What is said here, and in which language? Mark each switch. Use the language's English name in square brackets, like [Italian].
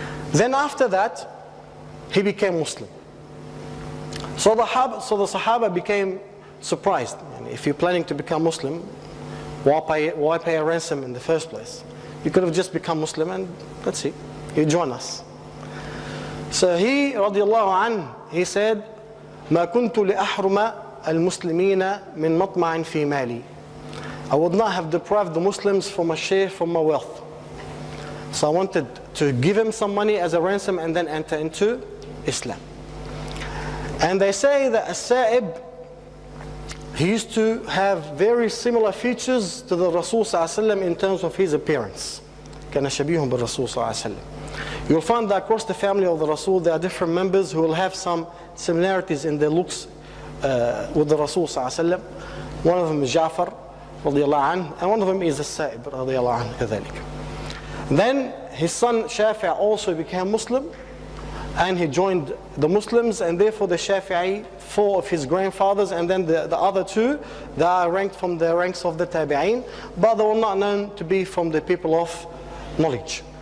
[English] Then after that, he became Muslim. So the Sahaba became surprised. And if you're planning to become Muslim, why pay a ransom in the first place? You could have just become Muslim and let's see, you join us. So he, radiallahu anhu, he said, [Arabic] ما كنت لأحرم المسلمين من مطمع في مالي. [English] I would not have deprived the Muslims from a share from my wealth. So I wanted to give him some money as a ransom and then enter into Islam. And they say that As-Sa'ib, he used to have very similar features to the Rasul ﷺ in terms of his appearance. [Arabic] كان شبيه بالرسول صلى الله عليه وسلم. [English] You'll find that across the family of the Rasul there are different members who will have some similarities in their looks with the Rasul صلى الله عليه وسلم. One of them is Ja'far رضي الله عنه, and one of them is As-Sa'ib رضي الله عنه كذلك. Then his son Shafei also became Muslim, and he joined the Muslims, and therefore the Shafi'i, 4 of his grandfathers, and then the other 2, they are ranked from the ranks of the Tabi'een, but they were not known to be from the people of knowledge.